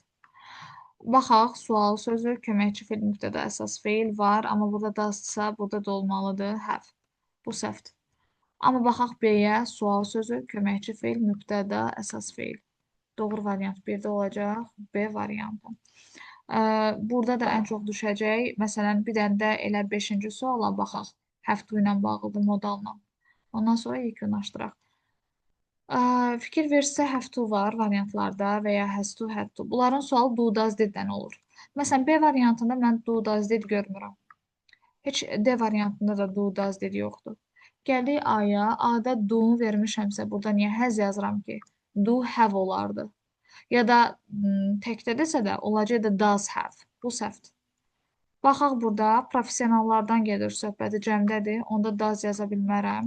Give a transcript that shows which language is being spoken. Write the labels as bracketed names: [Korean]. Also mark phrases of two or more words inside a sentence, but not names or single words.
[Azerbaijani] Baxaq, sual sözü, köməkçi fe'l mübtəda əsas fe'l var, amma burada dasdsa, burada da olmalıdır have. Bu səhvdir. Amma baxaq B-yə, sual sözü, köməkçi fe'l, mübtəda, əsas fe'l. Doğru variant 1-də olacaq, B variantı. Burada da ən çox düşəcək. Məsələn, bir dənə də elə 5-ci suala baxaq. [English] Have to [Azerbaijani] ilə bağlıdır modalla. Ondan sonra yekunlaşdıraq. Fikir verirsə [English] have to [Azerbaijani] var variantlarda və ya [English] has to, had to. [Azerbaijani] Bunların sualı [English] do, does, [Azerbaijani] did-dən olur. Məsələn, B variantında mən [English] do, does, did [Azerbaijani] görmürəm. Heç D variantında da [English] do, does, did [Azerbaijani] yoxdur. Gəldik A-ya. A-da do-nu vermişəmsə, burada niyə has yazıram ki? [English] Do, have [Azerbaijani] olardı. Ya da təkdə desə də olacaq da [English] does have. [Azerbaijani] Bu səhvdir. Baxaq burada professionallardan gedir söhbəti cəmdədir. Onda does yaza bilmərəm.